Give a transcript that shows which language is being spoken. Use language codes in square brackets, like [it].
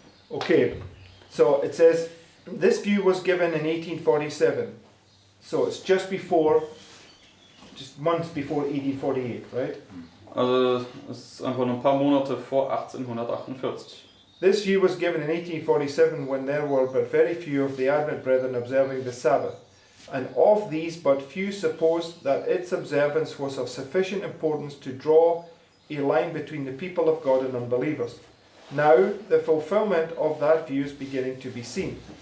[en] Okay, so it says this view was given in 1847. So it's just months before 1848, right? [de] Also es ist einfach nur ein paar Monate vor 1848. [en] This view was given in 1847 when there were but very few of the Advent brethren observing the Sabbath, and of these but few supposed that its observance was of sufficient importance to draw a line between the people of God and unbelievers. Now the fulfillment of that view is beginning to be seen.